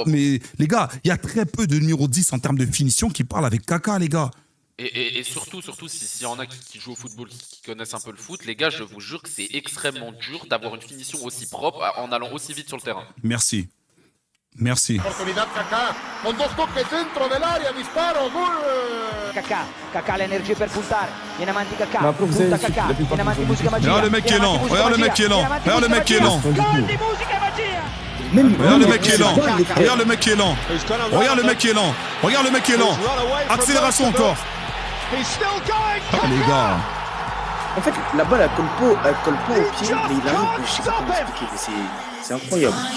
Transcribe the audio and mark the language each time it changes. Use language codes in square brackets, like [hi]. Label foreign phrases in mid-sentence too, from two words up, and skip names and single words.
[fr] propre. mais les gars, il y a très peu de numéro 10 en termes de finition qui parlent avec Kaka, les gars. Et surtout, s'il y en a qui jouent au football, qui connaissent un peu le foot, les gars, je vous jure que c'est extrêmement dur d'avoir une finition aussi propre en allant aussi vite sur le terrain. Merci. Merci. [es] Oportunidad Kaká, con dos toques dentro del área, disparo, gol. [it] Kaká l'énergie per puntare, viene avanti Kaká, [fr] Mais après, vous [it] punta [fr] savez, [it] Kaká, [fr] la plupart [it] viene avanti [fr] des [it] musica magia. [fr] Regarde le mec qui est lent, regarde le mec qui est lent, regarde le mec qui est lent. [it] Gol di musica magia. [fr] Regarde le mec qui est lent, regarde le mec qui est lent, regarde le mec qui est lent, regarde le mec qui est lent. Accélération encore. Ah, les gars. En fait, la balle, elle colle pas au pied, mais il arrive, je sais pas comment expliquer, mais c'est incroyable.